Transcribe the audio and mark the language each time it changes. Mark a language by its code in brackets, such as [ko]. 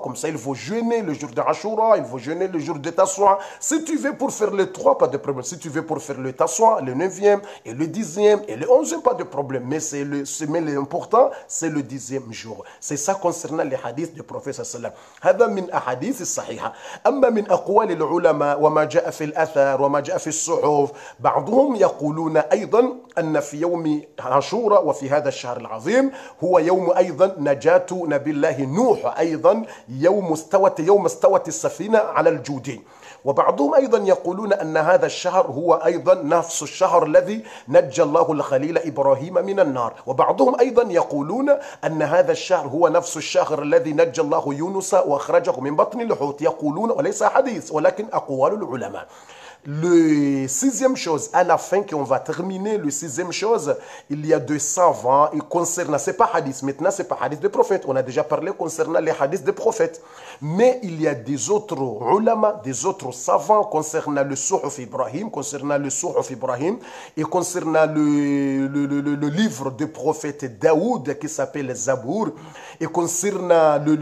[fr] Comme ça, ils vont jeûner le jour de Ashura. Ils vont jeûner le jour de Tassoua. Si tu veux pour faire les 3, pas de problème. Si tu veux pour faire le Tassoua, le 9e et le 10e et le 11e, pas de problème. Mais l'important, c'est le 10e jour. C'est ça concernant les hadiths du prophète sallallahu alayhi wa sallam. [ar] هذا من أحاديث الصحيحة. أما من أقوال العلماء وما جاء في الأثر وما جاء في الصحف بعضهم يقولون أيضا أن في يوم عاشورا وفي هذا الشهر العظيم هو يوم أيضا نجاة نبي الله نوح أيضا يوم استوت السفينة على الجودي. وبعضهم أيضا يقولون أن هذا الشهر هو أيضا نفس الشهر الذي نجى الله الخليل إبراهيم من النار. وبعضهم أيضا يقولون أن هذا الشهر هو نفس الشهر الذي نجى الله يونس وأخرجه من بطن الحوت. يقولون وليس حديث ولكن أقوال العلماء. [fr] Le sixième chose, à la fin, qu'on va terminer, le sixième chose, il y a des savants, et concernant, c'est pas hadith, maintenant c'est pas hadith de prophète, on a déjà parlé concernant les hadiths des prophètes, mais il y a des autres ulama, des autres savants concernant le Suhuf Ibrahim, et concernant le livre du prophète Daoud qui s'appelle Zabour, et concernant